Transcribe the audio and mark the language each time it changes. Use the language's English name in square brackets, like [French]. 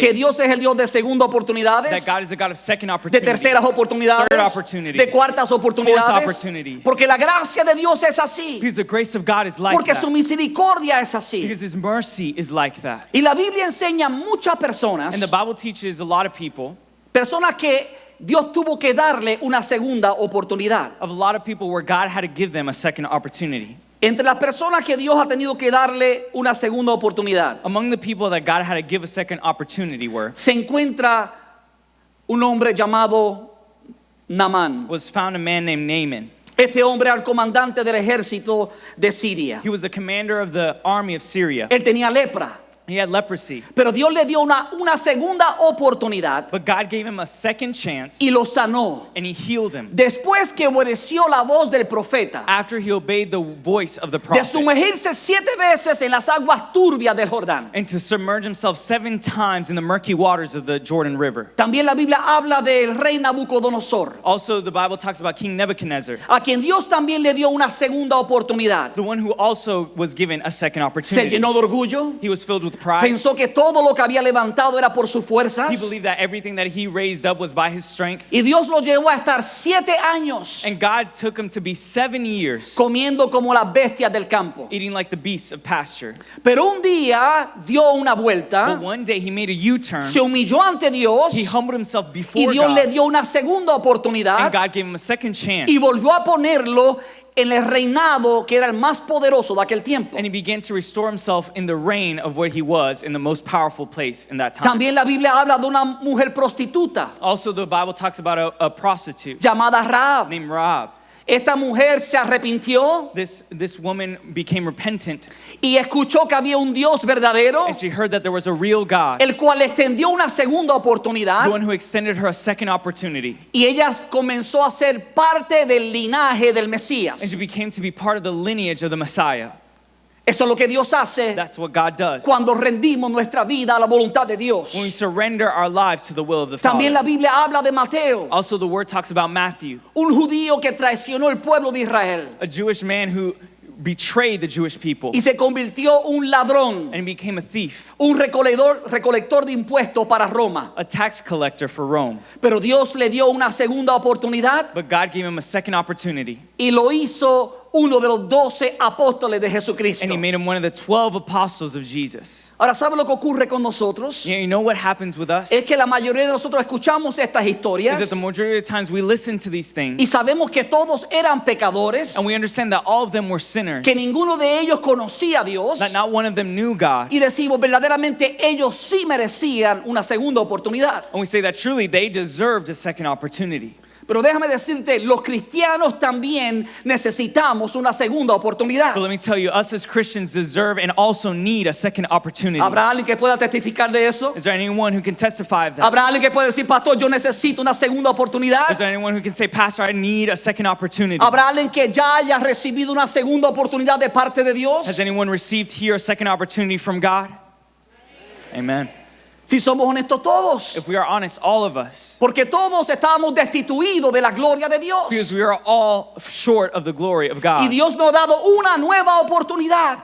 [Spanish] que Dios es el Dios de segundas [English] that [Spanish] oportunidades, [English] God is the God of second [Spanish] de [English] opportunities, [Spanish] terceras oportunidades, [English] third opportunities, [Spanish] de cuartas [English] fourth [Spanish] oportunidades, [English] opportunities. [Spanish] porque la gracia de Dios es así, [English] Because the grace of God is like [Spanish] porque su [English] that. [Spanish] misericordia es así. [English] Because His mercy is like that. [Spanish] Y la Biblia enseña a muchas personas, [English] And the Bible teaches a lot of people, [Spanish] personas que Dios tuvo que darle una segunda oportunidad. [English] of a lot of people where God had to give them a second opportunity. [Spanish] Entre las personas que Dios ha tenido que darle una segunda oportunidad, [English] Among the people that God had to give a second opportunity [Spanish] se encuentra un hombre llamado Naamán. [English] was found a man named Naaman. [Spanish] Este hombre era el comandante del ejército de Siria. [English] He was the commander of the army of Syria. [Spanish] Él tenía lepra. [English] He had leprosy. [Spanish] Pero Dios le dio una segunda oportunidad [English] But God gave him a second chance [Spanish] y lo sanó. [English] and he healed him. [Spanish] Después que obedeció la voz del profeta, [English] After he obeyed the voice of the [Spanish] de [English] prophet. [Spanish] sumergirse 7 veces en las aguas turbias del Jordán. [English] And to submerge himself 7 times in the murky waters of the Jordan River. [Spanish] También la Biblia habla del rey Nabucodonosor, [English] Also, the Bible talks about King Nebuchadnezzar, [Spanish] a quien Dios también le dio una segunda oportunidad. [English] the one who also was given a second [Spanish] Se [English] opportunity. [Spanish] llenó de orgullo, [English] He was filled with pride. [Spanish] pensó que todo lo que había levantado era por sus [English] He [Spanish] fuerzas, [English] believed that everything that he raised up was by his strength. [Spanish] y Dios lo llevó a estar 7 años [English] And God took him to be 7 years [Spanish] comiendo como las bestias del campo. [English] eating like the beasts of pasture. [Spanish] Pero un día dio una vuelta, [English] But one day he made a U-turn. [Spanish] se humilló ante Dios [English] He humbled himself [Spanish] y [English] before [Spanish] Dios le [English] God. [Spanish] dio una segunda [English] And [Spanish] oportunidad [English] God gave him a second chance. [Spanish] y volvió a ponerlo en el reinado que era el más poderoso de aquel tiempo. [English] And he began to restore himself in the reign of where he was in the most powerful place in that time. [Spanish] También la Biblia habla de una mujer prostituta [English] Also, the Bible talks about a prostitute [Spanish] llamada Rahab. [English] named Rahab. [Spanish] Esta mujer se arrepintió [English] This woman became repentant, [Spanish] y escuchó que había un Dios verdadero, [English] and she heard that there was a real God, [Spanish] el cual le extendió una segunda oportunidad, [English] the one who extended her a second opportunity. [Spanish] y ella comenzó a ser parte del linaje del [English] And [Spanish] Mesías. [English] she became to be part of the lineage of the Messiah. [Spanish] Eso es lo que Dios hace [English] That's what God does. [Spanish] cuando rendimos nuestra vida a la voluntad de Dios. [English] When we surrender our lives to the will of the [Spanish] También la [English] Father. [Spanish] Biblia habla de Mateo, [English] Also, the word talks about Matthew, [Spanish] un judío que traicionó el pueblo de Israel [English] a Jewish man who betrayed the Jewish people [Spanish] y se convirtió un ladrón, [English] and he became a thief, [Spanish] un recolector de impuestos para Roma. [English] a tax collector for Rome. [Spanish] Pero Dios le dio una segunda oportunidad [English] But God gave him a second opportunity, [Spanish] y lo hizo uno de los 12 apóstoles de Jesucristo. [English] and he made him one of the 12 apostles of Jesus. [Spanish] Ahora, ¿sabe lo que ocurre con nosotros? [English] You know what happens with us? [Spanish] Es que la mayoría de nosotros escuchamos estas [English] Is [Spanish] historias [English] that the majority of the times we listen to these [Spanish] y [English] things [Spanish] sabemos que todos eran pecadores, [English] and we understand that all of them were sinners, [Spanish] que ninguno de ellos conocía a Dios, [English] that not one of them knew God. [Spanish] y decimos verdaderamente ellos sí merecían una segunda oportunidad. [English] And we say that truly they deserved a second opportunity. [Spanish] Pero déjame decirte, los cristianos también necesitamos una segunda oportunidad. [English] But let me tell you, us as Christians deserve and also need a second opportunity. [Spanish] ¿Habrá alguien que pueda testificar de eso? [English] Is there anyone who can testify of that? [Spanish] ¿Habrá alguien que pueda decir, pastor, yo necesito una segunda oportunidad? [English] Is there anyone who can say, Pastor, I need a second opportunity? [Spanish] ¿Habrá alguien que ya haya recibido una segunda oportunidad de parte de Dios? [English] Has anyone received here a second opportunity from God? Amen. [Spanish] Si somos honestos todos, [English] If we are honest, all of us, [Spanish] porque todos estábamos destituidos de la gloria de Dios. [English] because we are all short of the glory of [Spanish] Y [English] God. [Spanish] Dios nos ha dado una nueva oportunidad.